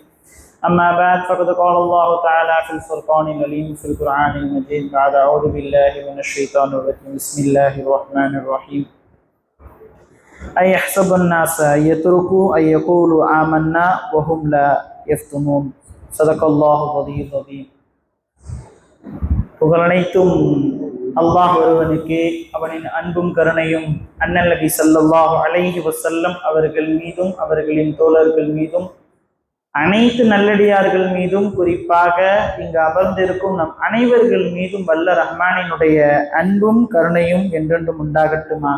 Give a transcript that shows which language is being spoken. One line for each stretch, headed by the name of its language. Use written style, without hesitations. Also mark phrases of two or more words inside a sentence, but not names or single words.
Arabic: أما بعد فقد قال الله تعالى في الفرقان العليم في القرآن المجيد بعد أعوذ بالله من الشيطان الرجيم بسم الله الرحمن الرحيم. أيحسب الناس يتركوا أن يقولوا آمنا وهم لا يفتنون. صدق الله العظيم العظيم.
Tamil: புகழனைத்தும் அல்லாஹ் ஒருவனுக்கு அவனின் அன்பும் கருணையும் அண்ணல் நபி
Arabic: صلى الله عليه وسلم
Tamil: அவர்கள் மீதும் அவர்களின் தோழர்கள் மீதும் அனைத்து நல்லடியார்கள் மீதும் குறிப்பாக இங்கு அமர்ந்திருக்கும் நம் அனைவர்கள் மீதும் வல்ல ரஹ்மானினுடைய அன்பும் கருணையும் என்றென்றும் உண்டாகட்டுமாக.